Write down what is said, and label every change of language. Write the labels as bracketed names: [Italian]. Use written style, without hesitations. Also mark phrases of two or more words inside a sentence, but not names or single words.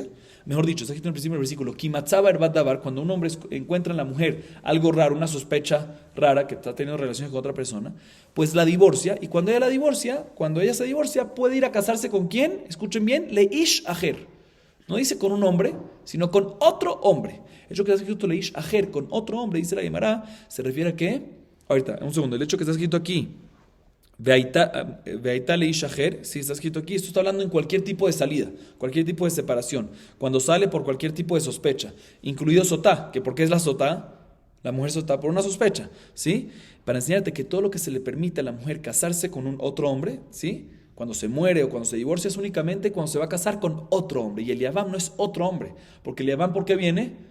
[Spanish] Mejor dicho, está escrito en el principio del versículo, [Hebrew] כי מצא בה ערות דבר, [Spanish] cuando un hombre encuentra en la mujer algo raro, una sospecha rara, que está teniendo relaciones con otra persona, pues la divorcia, y cuando ella se divorcia, puede ir a casarse con ¿quién? Escuchen bien, [Hebrew] לאיש אחר. [Spanish] No dice con un hombre, sino con otro hombre. El hecho que está escrito [Hebrew] לאיש אחר, [Spanish] con otro hombre, dice la Gemara, se refiere a ¿qué? Ahorita, un segundo, el hecho que está escrito aquí, [Hebrew] והיתה לאיש אחר, [Spanish] si está escrito aquí, esto está hablando en cualquier tipo de salida, cualquier tipo de separación, cuando sale por cualquier tipo de sospecha, incluido sotá, que porque es la sotá, la mujer sotá por una sospecha, ¿sí? Para enseñarte que todo lo que se le permite a la mujer casarse con otro hombre, ¿sí? Cuando se muere o cuando se divorcia es únicamente cuando se va a casar con otro hombre, y el Yavam no es otro hombre, porque el Yavam, ¿por qué viene?